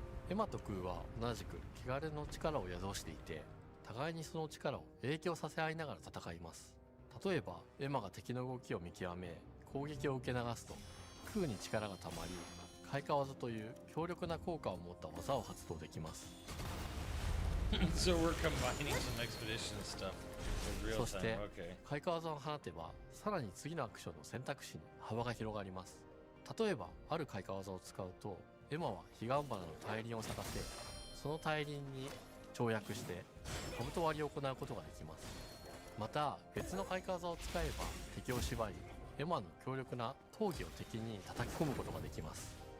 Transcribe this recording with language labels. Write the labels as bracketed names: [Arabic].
[Japanese] エマとクーは同じく汚れの力を宿していて、互いにその力を影響させ合いながら戦います。例えばエマが敵の動きを見極め攻撃を受け流すと、クーに力がたまり開花技という強力な効果を持った技を発動できます。 [English] So we're combining some expedition stuff with real [Japanese] そして [English] time. Okay. [Japanese] 開花技を放てばさらに次のアクションの選択肢に幅が広がります。例えばある開花技を使うと、エマは彼岸花の大輪を咲かせ、その大輪に跳躍して兜割りを行うことができます。また別の開花技を使えば敵を縛り、エマの強力な闘技を敵に叩き込むことができます。